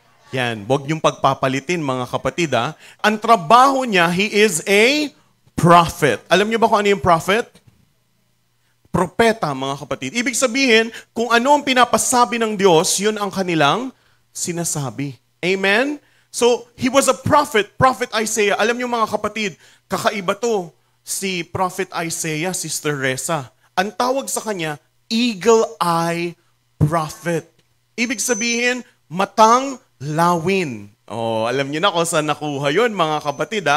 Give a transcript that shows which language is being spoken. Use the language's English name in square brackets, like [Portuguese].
[Filipino] Yan, huwag niyong pagpapalitin mga kapatid. Ang trabaho niya, [English] he is a prophet. [Filipino] Alam niyo ba kung ano yung prophet? Propeta mga kapatid. Ibig sabihin, kung ano ang pinapasabi ng Diyos, yun ang kanilang sinasabi. Amen? [English] So, he was a prophet, Prophet Isaiah. [Filipino] Alam niyo mga kapatid, kakaiba to. Si Prophet Isaiah, Sister Reza. Ang tawag sa kanya, eagle eye prophet. Ibig sabihin, matang lawin. Oh, alam niyo na kung saan nakuha yun, mga kapatid.